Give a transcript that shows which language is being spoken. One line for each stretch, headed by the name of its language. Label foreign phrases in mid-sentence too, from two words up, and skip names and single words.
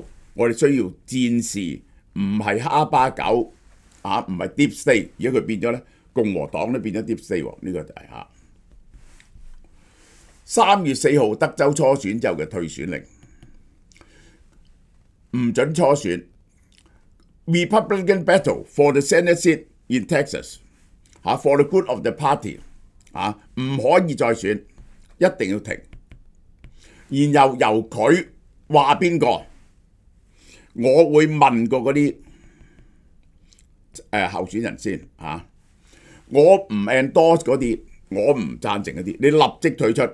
Cantonese: 我哋需要戰士，唔係哈巴狗唔係
English: Deep State。
Cantonese: 而家佢變咗咧，共和黨都變咗
English: Deep State
Cantonese: 喎。呢個就係3月4號德州初選之後嘅退選令，唔准初選。
English: Republican battle for the Senate seat in Texas for the good of the party
Cantonese: 唔可以再選，一定要停。然後由佢話邊個，我會問過嗰啲候選人先我唔 endorse 嗰啲，我唔贊成嗰啲，你立即退出。